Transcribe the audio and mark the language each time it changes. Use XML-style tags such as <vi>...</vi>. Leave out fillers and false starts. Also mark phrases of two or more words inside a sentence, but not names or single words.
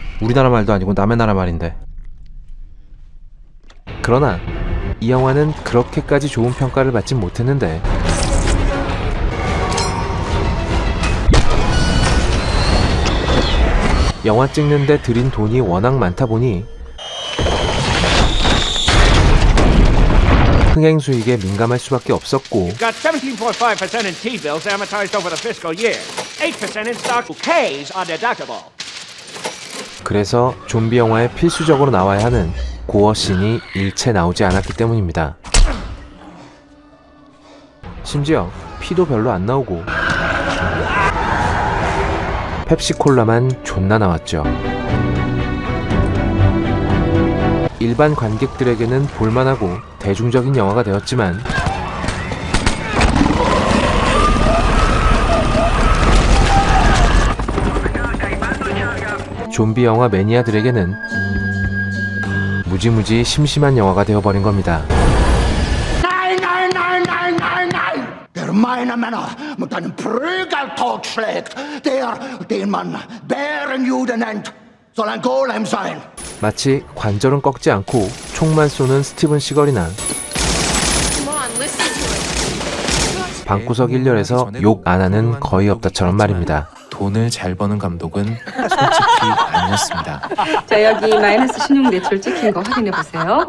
<ko>우리나라 말도 아니고 남의 나라 말인데. 그러나 이 영화는 그렇게까지 좋은 평가를 받진 못했는데 영화 찍는데 들인 돈이 워낙 많다 보니 흥행 수익에 민감할 수밖에 없었고</ko> <en>Got 17.5% in T-bills amortized over the fiscal year. 8% in stock. K's are deductible.</en> <ko>그래서 좀비 영화에 필수적으로 나와야 하는 고어 씬이 일체 나오지 않았기 때문입니다. 심지어 피도 별로 안 나오고 펩시콜라만 존나 나왔죠. 일반 관객들에게는 볼만하고 대중적인 영화가 되었지만 좀비 영화 매니아들에게는 무지무지 심심한 영화가 되어버린 겁니다.</ko> <de>Der meiner Männer mit einem Prügeltod schlägt, den man Bärenjude nennt, soll ein Golem sein.</de> <ko>마치 관절은 꺾지 않고 총만 쏘는 스티븐 시걸이나 방구석 1열에서 욕 안 하는 거의 없다처럼 말입니다. 돈을 잘 버는 감독은 솔직히 아니었습니다. 자, 여기 마이너스 신용 대출 찍힌 거 확인해 보세요.</ko>